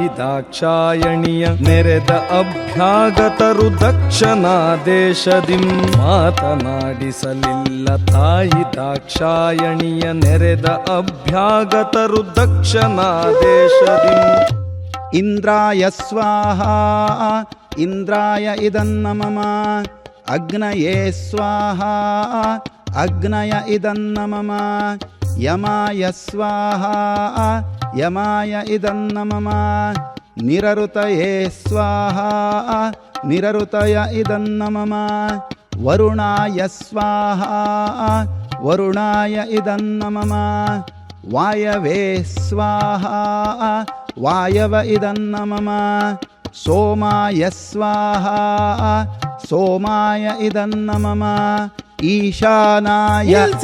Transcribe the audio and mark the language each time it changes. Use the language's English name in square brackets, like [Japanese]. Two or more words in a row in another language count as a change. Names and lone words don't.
[Kannada] ದಾಕ್ಷಾಯಣಿಯ ನೆರೆದ ಅಭ್ಯಾಗತರು ದಕ್ಷಿಣ ದೇಶದಿಂ ಮಾತನಾಡಿಸಲಿಲ್ಲ ತಾಯಿ ದಾಕ್ಷಾಯಣಿಯ ನೆರೆದ ಅಭ್ಯಾಗತರು ದಕ್ಷಿಣ ದೇಶದಿಂ [Sanskrit] ಇಂದ್ರಾಯ ಸ್ವಾಹ ಇಂದ್ರಾಯ ಇದನ್ನ ಮಮ ಅಗ್ನಯೇ ಸ್ವಾಹ ಅಗ್ನಯ ಇದನ್ನ ಮಮ ಯಮಾಯ ಸ್ವಾಹ ಯಮಾಯ ಇದನ್ನ ಮಮ ನಿರಋತಯೇ ಸ್ವಾಹ ನಿರಋತಯ ಇದನ್ನ ಮಮ ವರುಣಾಯ ಸ್ವಾಹ ವರುಣಾಯ ಇದನ್ನ ಮಮ ವಾಯವೇ ಸ್ವಾಹ ವಾಯವ ಇದನ್ನ ಮಮ ಸೋಮಾಯ ಸ್ವಾಹ ಸೋಮಾಯ ಇದನ್ನ ಮಮ ಈಶಾನಾಯ